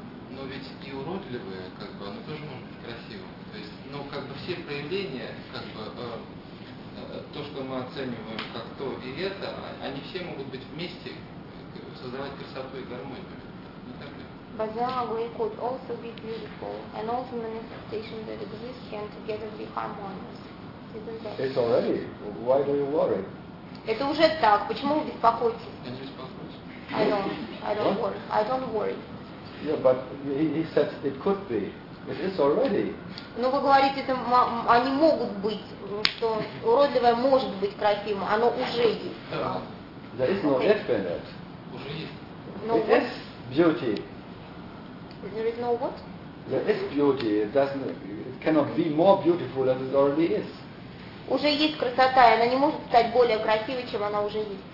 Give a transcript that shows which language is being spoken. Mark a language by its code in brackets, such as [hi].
[ru] Но ведь и уродливое, как бы, оно тоже может быть красивым. То есть, ну, как бы все проявления, как бы, то, что мы оцениваем как то и это, они все могут быть вместе, создавать красоту и гармонию. [en] Bazaar, we could also be beautiful, and all the manifestations that exist can together be harmonious. Isn't that? It's already. Why do you worry? [ru] Это уже так. Почему вы беспокоитесь? [en] I don't worry. Yeah, but he says it could be. It is already. [ru] Но вы говорите, это они могут быть, что уродливое может быть красивым, оно уже есть. [en] There is no if in it. [ru] Уже есть. [en] It is beauty. There is no what? There is beauty. It cannot be more beautiful than it already is. [ru] Уже есть красота, и она не может стать более красивой, чем она уже есть.